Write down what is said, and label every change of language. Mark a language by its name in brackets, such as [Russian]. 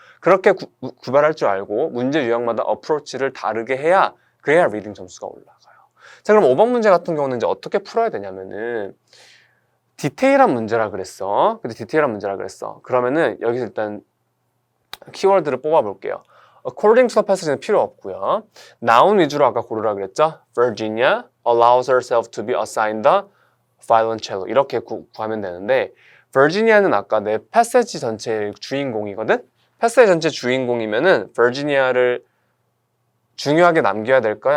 [Korean] 그렇게 구별할 줄 알고 문제 유형마다 어프로치를 다르게 해야 그래야 리딩 점수가 올라가요. 자, 그럼 5번 문제 같은 경우는 이제 어떻게 풀어야 되냐면은 디테일한 문제라 그랬어. 근데 디테일한 문제라 그랬어. 그러면은 여기서 일단 키워드를 뽑아 볼게요. [English] According to the passage는 [Korean] 필요 없고요. noun 위주로 아까 고르라 그랬죠. [English] Virginia allows herself to be assigned the violoncello [Korean] 이렇게 구하면 되는데 Virginia는 아까 내 패세지 전체의 주인공이거든. 패세지 전체 주인공이면은 Virginia를 중요하게 남겨야 될까요?